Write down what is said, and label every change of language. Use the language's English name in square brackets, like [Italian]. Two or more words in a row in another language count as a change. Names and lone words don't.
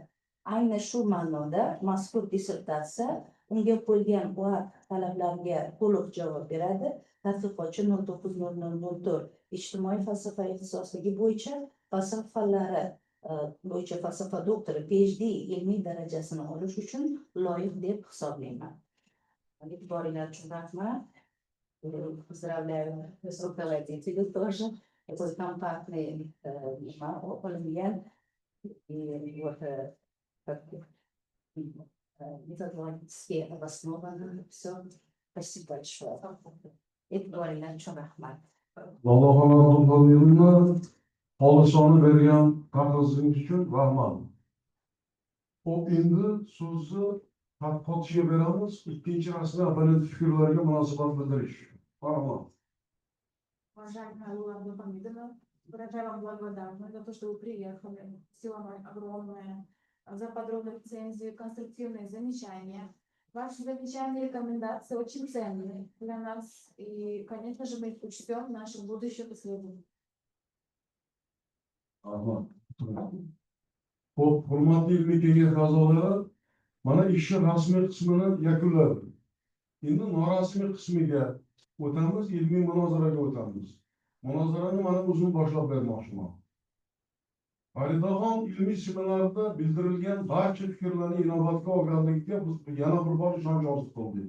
[Uzbek] Ayni shu ma'noda mazkur dissertatsiya unga qo'yilgan talablarga to'liq javob beradi. Tadqiqotchi 09/00/04 ijtimoiy falsafa ixtisosligi bo'yicha falsafa fanlari bo'yicha falsafa doktori PhD ilmiy darajasini olish uchun loyiq deb hisoblayman. E'tiboringlar uchun rahmat. [Russian] Поздравляю с руководителем тоже. Это компактный оформлен. И вот как методологически обосновано все. Спасибо большое. [Uzbek] E'tiboringlar uchun rahmat. Allohga Abdulqodirni xolisona bergan taqdiringiz uchun rahmat. Xo'p, endi so'zni tadqiqotchiga beramiz. Ikkinchi rasmiy opponent fikrlariga munosabat bildirish. Rahmat. [Russian] Уважаемая Алла Абдухамидовна, выражаю вам благодарность за то, что вы приехали. Спасибо вам огромное за подробную рецензию, конструктивные замечания. Ваши замечания и рекомендации очень ценны для нас. И, конечно же, мы их учтем в наших будущих исследованиях. [Uzbek] Rahmat. Xo'p, hurmatli ilmiy kengash a'zolari, mana ishni rasmiy qismini yakunladik. Endi norasmiy qismiga o'tamiz, ilmiy munozaraga o'tamiz. Munozarani mana o'zim boshlab bermoqchiman. Faridaxon ilmiy seminarida bildirilgan barcha fikrlarni inobatga olganligiga biz yana bir bor ishonch hosil qildik.